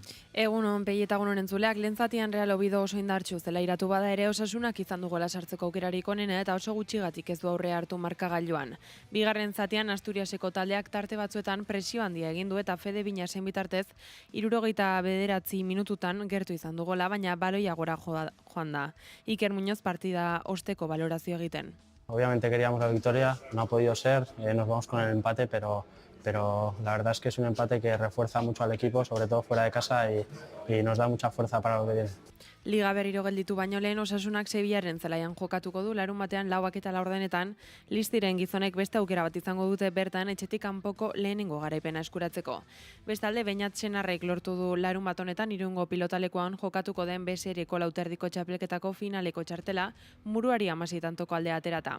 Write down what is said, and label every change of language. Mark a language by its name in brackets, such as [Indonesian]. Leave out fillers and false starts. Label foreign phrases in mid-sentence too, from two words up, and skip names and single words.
[Basque] Egunon, Pei eta egunon entzuleak, lehen zatian Real Oviedo oso indartsu zela iratu bada ere Osasunak izan du gola sartzeko aukerarik onena eta oso gutxigatik ez du aurrea hartu markagailuan. Bigarren zatian Asturiaseko taldeak tarte batzuetan presio handia egin du eta Fede Binasen bitartez 79 minututan gertu izan du gola, baina baloia gora joan da. Iker Muñoz partida osteko valorazio egiten. [Spanish] Obviamente queríamos la victoria, no ha podido ser, nos vamos con el empate, pero la verdad es que es un empate que refuerza mucho al equipo, sobre todo fuera de casa y nos da mucha fuerza para lo que viene. [Basque] Liga berriro gelditu baino lehen Osasunak Sevillaren zelaian jokatuko du larunbatean 4:04 Listiren gizonek beste aukera bat izango dute bertan etxetik kanpoko lehenengo garaipena eskuratzeko. Bestalde Beñat Senarrek lortu du larunbat honetan Irungo pilotalekuan jokatuko den B-serieko lauterdiko txapelketako finaleko txartela Muruari 16 tantoko aldea aterata.